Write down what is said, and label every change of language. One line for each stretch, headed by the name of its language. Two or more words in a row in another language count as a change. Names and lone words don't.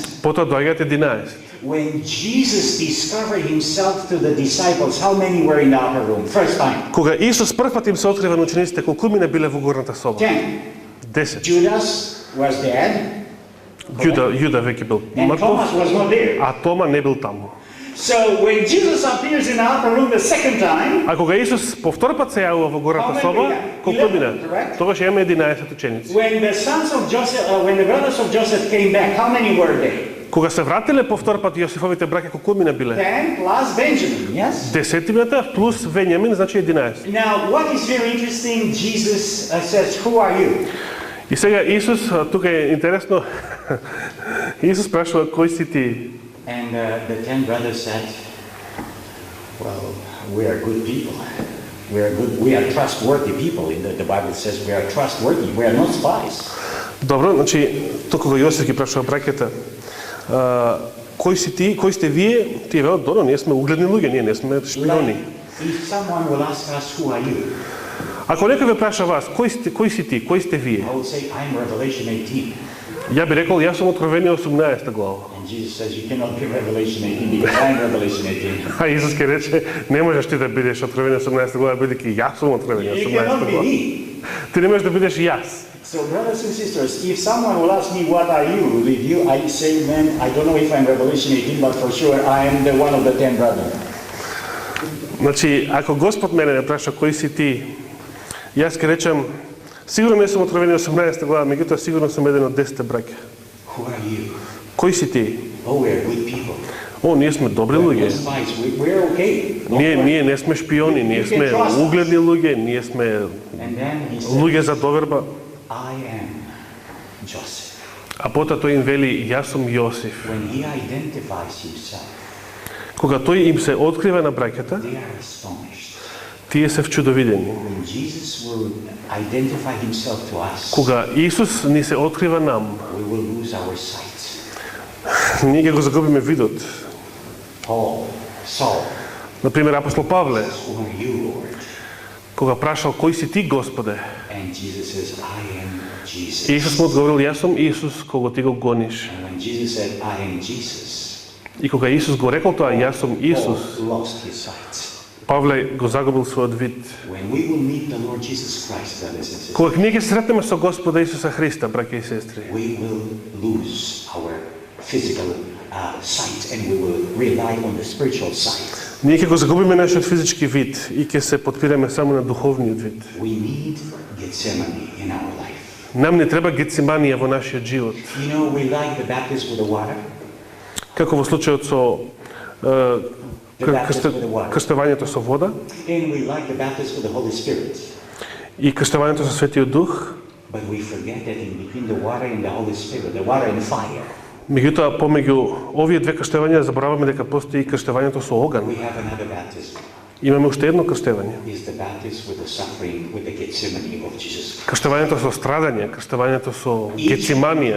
Macedonian: потоа доаѓаат 11.
English: When Jesus discovered himself to the disciples, how many were in the upper room? First time.
Macedonian: Кога Исус прв пат им се открива на учениците, колкумина биле во горната соба?
English: 10.
Macedonian: 10.
English: Judas was dead.
Macedonian: Јуда веќе бил
English: And
Macedonian: мртов,
English: Thomas was not there.
Macedonian: а Тома не бил таму.
English: So when Jesus appears in the upper room the second time,
Macedonian: А кога Исус по втор пат се јавува во горната соба, колкумина? Тогаш имаме 11 ученици.
English: when the sons of Joseph, when the brothers of Joseph came back, how many were they?
Macedonian: Кога се вратиле по втор пат Јосифовите браќа, колкумина биле?
English: 10 plus Benjamin, yes?
Macedonian: Десетината плюс Вењамин, значи 11.
English: Now, what is very interesting, Jesus says, "Who are you?"
Macedonian: И сега Исус, тука е интересно, Исус прашува кој си ти?
English: And the 10 brothers said, "Well, we are good people. We are trustworthy people." The Bible says we are trustworthy. We are not spies.
Macedonian: Добро, значи, тука кога Јосиф ги прашува браќата, кој си ти, кој сте вие? Тие велат, добро, ние сме угледни луѓе, ние не сме шпиони.
English: If someone will ask us, "Who are you?"
Macedonian: Ако некој ве праша вас, кој си ти, кој сте вие?
English: I will say, "I'm Revelation 18."
Macedonian: Ја би рекол, јас сум Откровение 18 глава.
English: And Jesus says, "You cannot be Revelation 18 because I'm Revelation 18."
Macedonian: А Исус ќе рече, не можеш ти да бидеш Откровение 18 глава, бидејќи јас сум Откровение
English: You
Macedonian: 18
English: cannot be
Macedonian: глава.
English: me.
Macedonian: Ти не можеш да бидеш јас.
English: So, brothers and sisters, if someone will ask me, "What are you?" with you, I say, "Man, I don't know if I'm Revelation 18, but for sure I am the one of the 10 brothers."
Macedonian: Значи, ако Господ мене ме праша кој си ти, јас ќе речем, сигурно не сум Откровение 18 глава, меѓутоа сигурно сум еден од 10 браќа.
English: Who are you?
Macedonian: Кој си ти?
English: Oh, we are good people.
Macedonian: О, ние сме добри
English: We're
Macedonian: луѓе.
English: not spies. We're okay.
Macedonian: Ние не сме шпиони, ние сме угледни луѓе, ние сме
English: And then he said,
Macedonian: луѓе за доверба.
English: "I am Joseph."
Macedonian: А потоа тој им вели, јас сум Јосиф.
English: When he identifies himself,
Macedonian: Кога тој им се открива на браќата,
English: they are astonished.
Macedonian: тие се вчудовидени.
English: When Jesus will identify himself to us,
Macedonian: Кога Исус ни се открива нам,
English: we will lose our sight.
Macedonian: ние ќе го загубиме видот.
English: Paul, Saul,
Macedonian: Например, апостол Павле,
English: "Who are you, Lord?"
Macedonian: кога прашал, кој си ти, Господе?
English: And Jesus says, "I am Jesus."
Macedonian: Исус му одговорил, јас сум Исус, кого ти го гониш.
English: And when Jesus said, "I am Jesus,"
Macedonian: И кога Исус го рекол тоа, јас сум Исус,
English: Paul lost his sight.
Macedonian: Павле го загубил својот вид.
English: When we will meet the Lord Jesus Christ, brothers and sisters,
Macedonian: Кога ние ќе се сретнеме со Господа Исуса Христа, браќа и сестри,
English: we will lose our physical sight and we will rely on the spiritual sight.
Macedonian: ние ќе го загубиме нашиот физички вид и ќе се подпираме само на духовниот вид.
English: We need Gethsemane in our life.
Macedonian: Нам не треба гециманија во нашиот живот.
English: You know, we like the baptism with the water.
Macedonian: Како во случајот со крстевањето со вода
English: And we like the baptism with the Holy Spirit.
Macedonian: и крстевањето со Светиот Дух,
English: But we forget that in between the water and the Holy Spirit, the water and fire,
Macedonian: Меѓутоа, помеѓу овие две крштевања забораваме дека постои и крштевањето со оган.
English: We have another baptism.
Macedonian: Имаме уште едно крштевање.
English: Is the baptism with the suffering, with the Gethsemane of Jesus.
Macedonian: Крштевањето со страдање, крштевањето со гециманија.